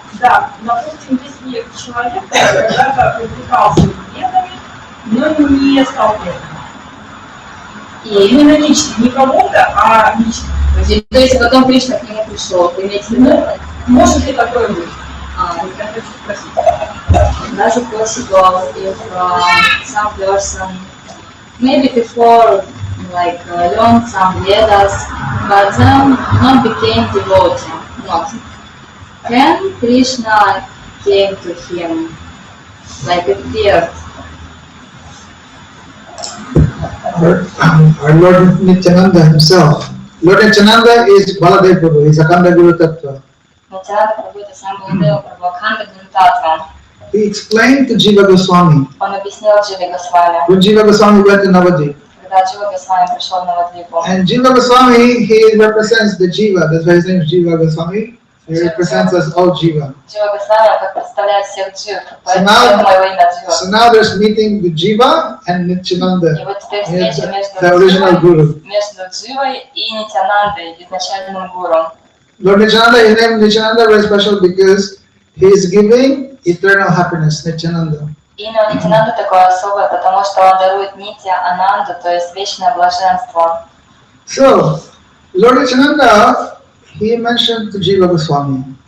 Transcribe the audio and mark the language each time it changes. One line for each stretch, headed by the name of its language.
Russian: Да, допустим, если человек когда-то привлекался предметами, но не стал преданным. И именно лично, не кого-то, а лично. То есть потом Кришна к нему пришел, вы имеете в виду? Может ли такое быть? Я хочу спросить.
English: Does it possible if some person maybe before learned some Vedas, but then not became devotee? Not. Can Krishna came to him, appeared? Our Lord Nityananda himself. Lord Nityananda is Baladev Prabhu. He's Akhanda Guru Tattva.
Russian: Нитьянанда Прабху — это сам Баладева Прабху, Акханда Гуру Таттва.
English: He explained to Jiva Goswami.
Russian: Он объяснил Дживе Госвами,
English: When Jiva Goswami went to Navadvip.
Russian: когда Джива Госвами пришел в Навадвипу.
English: And Jiva Goswami, he represents the Jiva. That's why his name is Jiva Goswami. He represents us all Jiva.
Russian: Джива Госвами как представляет всех джив,
English: So
Russian: поэтому моего имя Джива.
English: now there's meeting with Jiva and Nityananda.
Russian: И вот теперь встреча
English: The original Guru.
Russian: между Дживой и Нитьянандой, изначальным гуру.
English: Lord Nityananda, his name Nityananda very special because he is giving eternal happiness, Nityananda.
Russian: Имя у Нитьянанды такое особое, потому что он дарует Нитья Ананду, то есть вечное блаженство.
English: So, Lord Nityananda, he mentioned to Jiva Goswami.